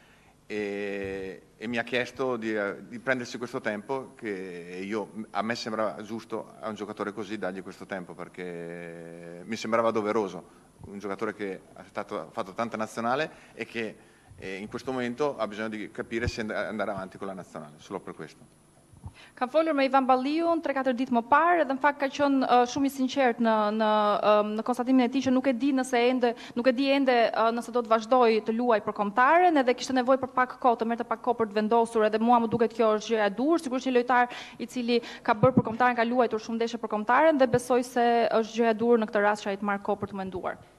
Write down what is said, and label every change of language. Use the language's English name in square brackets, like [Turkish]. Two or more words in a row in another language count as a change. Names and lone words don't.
[Italian] e mi ha chiesto di prendersi questo tempo che a me sembrava giusto a un giocatore così dargli questo tempo perché mi sembrava doveroso, un giocatore che ha fatto tanta nazionale e che in questo momento ha bisogno di capire se andare avanti con la nazionale, solo per questo. [Albanian] Kam folur me Ivan Balliun 3-4 ditë më parë dhe në fakt ka qenë shumë i sinqert në konstatimin e tij që nuk e di ende nëse do të vazhdoj të luaj për kombëtaren edhe kishte nevojë për pak kohë, të merrte pak kohë për të vendosur edhe mua më duket kjo është gjëja e dur, sigurisht një lojtar i cili ka bërë për kombëtaren, ka luajtur shumë ndeshje për kombëtaren dhe besoj se është gjëja e dur në këtë rast që ai të marrë kohë për të menduar.